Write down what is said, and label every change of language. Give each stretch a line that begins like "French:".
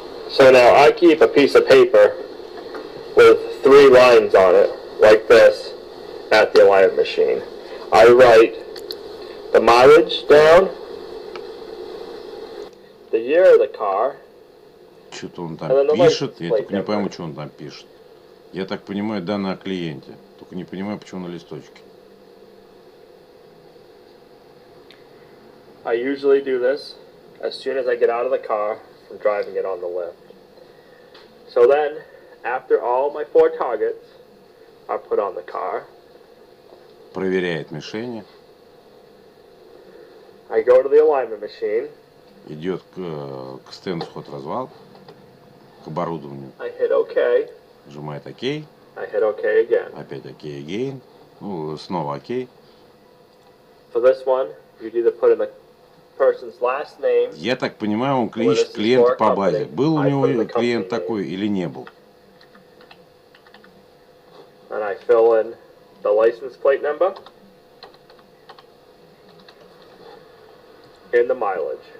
English: So now I keep a piece of paper with 3 lines on it, like this, at the alignment machine. I write the mileage down, the year of the car,
Russian: что-то он там пишет, я только не пойму, что он там пишет. Я так понимаю, данные о клиенте. Только не понимаю, почему на листочке.
English: I usually do this as soon as I get out of the car from driving it on the lift. So then, after all my 4 targets are put on the car,
Russian: проверяет мишени.
English: I go to the alignment machine.
Russian: Идет к стенду вход-развал, к оборудованию.
English: I hit OK.
Russian: Нажимает ОК.
English: I hit OK again.
Russian: Опять ОК
English: again.
Russian: Ну, снова ОК.
English: For this one, you either put in the person's last name.
Russian: Я так понимаю, он ищет клиента по базе. Был у него клиент такой или не был?
English: And I fill in the license plate number and the mileage.